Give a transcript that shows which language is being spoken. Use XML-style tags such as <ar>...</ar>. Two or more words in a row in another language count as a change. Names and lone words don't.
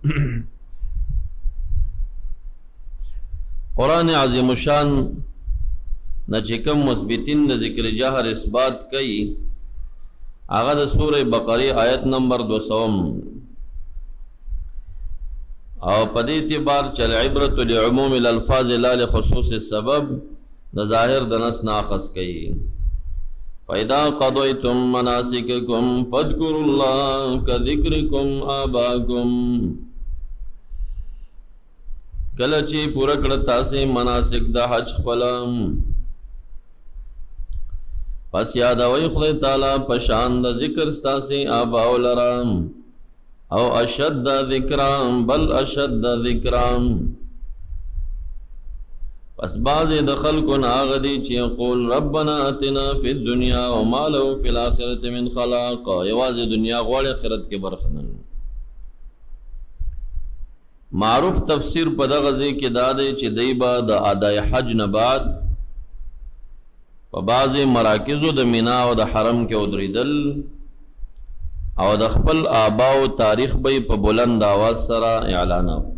<ps>قرآن عظیم الشان نه چې کوم مثبتین د ذکر جهر اثبات کوي، هغه د سورہ بقره آیت نمبر 200 او په دې اعتبار چې</ps> <ar>العبرة لعموم الالفاظ لا لخصوص السبب</ar> <ps>د ظاهر د نص نه اخذ کوي.</ps> <ar>فَإِذَا قَضَيْتُم مَّنَاسِكَكُمْ فَاذْكُرُوا اللَّهَ كَذِكْرِكُمْ آبَاءَكُمْ.</ar> <ps>کله چې پوره کړه تاسې مناسک د حج خپل، پس یادوئ خدای تعالی په شان د ذکر ستاسې آباو لره، او</ps> <ar>اشد ذکرام</ar> <ps>بل</ps> <ar>اشد ذکرام.</ar> <ps>پس بعض د خلکو نه هغه دي چې</ps> <ar>یقول ربنا اتنا فی الدنیا وما له فی الاخرة من خلاق،</ar> <ps>یوازې دنیا غواړي آخرت کې برخه نه. معروف تفسیر په دغه ځای کې دا دی چې دی به د ادای حج نه بعد په بعضې مراکزو د مینا او د حرم کې ودرېدل او د خپل آباو تاریخ به په بلند آواز سره اعلانو.</ps>